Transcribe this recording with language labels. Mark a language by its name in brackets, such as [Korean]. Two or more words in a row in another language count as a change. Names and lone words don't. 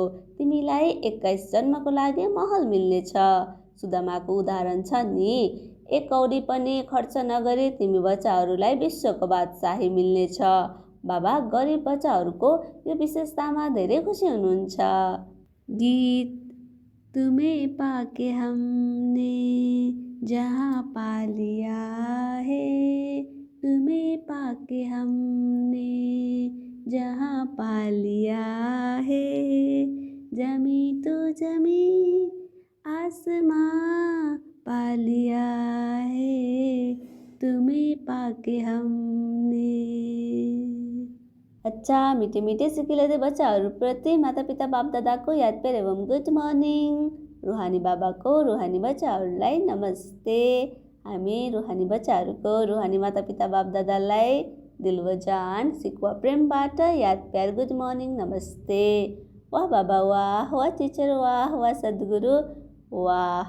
[Nepali] तिमीलाई 21 जन्मको लागि महल मिल्नेछ। सुदामाको उदाहरण छ नि, 1 कौडी पनि खर्च नगरी तिमी बच्चाहरूलाई विश्वको बादशाही मिल्नेछ। बाबा गरिब बच्चाहरूको यो विशेषतामा धेरै खुसी हुनुहुन्छ। गीत। [Hindi] तुम्हें पाके हमने जहाँ पा लिया है, तुम्हें पाके हमने जहाँ पा लिया है, जमी तो जमी आसमां पा लिया है, तुम्हें पाके हमने। अच्छा मिठे मिठे सिकिले [Nepali] बच्चाहरूप्रति माता पिता बापदादाको याद प्यार एवं [English] good morning. [Nepali] रुहानी बाबाको रुहानी बच्चाहरूलाई नमस्ते। हामी रुहानी बच्चाहरूको रुहानी माता पिता बापदादालाई दिलवजान सिक्वा प्रेमबाट याद प्यार [English] good morning [Nepali] नमस्ते। वाह बाबा वाह, वाह टिचर वाह, वाह सद्गुरु वाह।